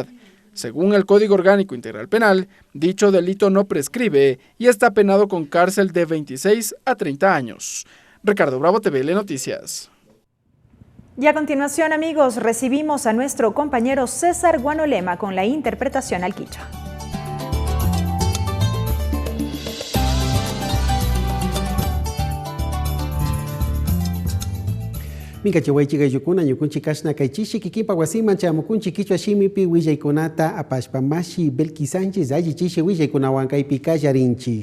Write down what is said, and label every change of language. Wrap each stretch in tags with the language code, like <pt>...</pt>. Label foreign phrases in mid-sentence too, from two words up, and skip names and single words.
<es>Según el Código Orgánico Integral Penal, dicho delito no prescribe y está penado con cárcel de 26 a 30 años. Ricardo Bravo, TVL Noticias. Y a continuación, amigos, recibimos a nuestro compañero César Guanolema con la interpretación al quichua.</es> <qu>Minka chihuaychiga yukuna ñukunchi kashna kaychishi kikipa wasiman chamukunchi kichwa shimipi willaykunata apashpamashi Belki Sánchez allichishi willaykunawan kaypi kallarinchi.</qu>